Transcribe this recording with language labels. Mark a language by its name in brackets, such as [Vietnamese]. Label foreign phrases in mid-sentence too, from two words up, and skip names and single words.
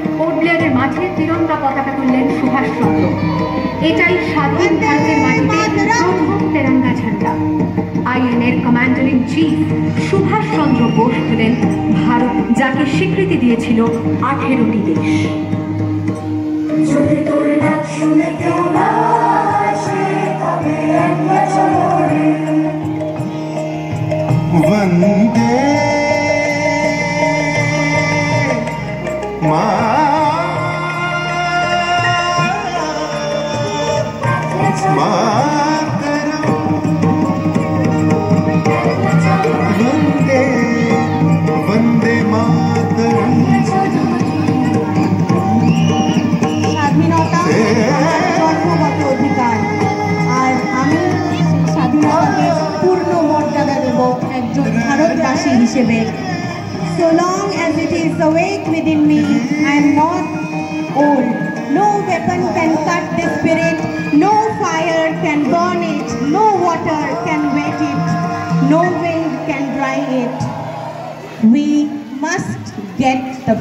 [Bangla] পোর্ট হুলিয়ারের মাঠে তিরঙ্গা পতাকা তুললেন সুভাষচন্দ্র। এটাই স্বাধীন ভারতের মাটিতে প্রথম [Hindi] तिरंगा झंडा। [Bangla] আইএনএর [English] commander in chief [Bangla] সুভাষচন্দ্র বোস হলেন ভারত, যাকে স্বীকৃতি দিয়েছিল 18টি দেশ। [Sanskrit] वंदे वंदे वंदे मातरम। [Bangla] স্বাধীনতা জন্মগত অধিকার, আর আমি স্বাধীনতাকে পূর্ণ মর্যাদা দেব একজন ভারতবাসী হিসেবে। [English] So long as it is awake within me, I am not old. No weapon can cut the spirit, no fire can burn it, no water can wet it, no wind can dry it. We must get the freedom.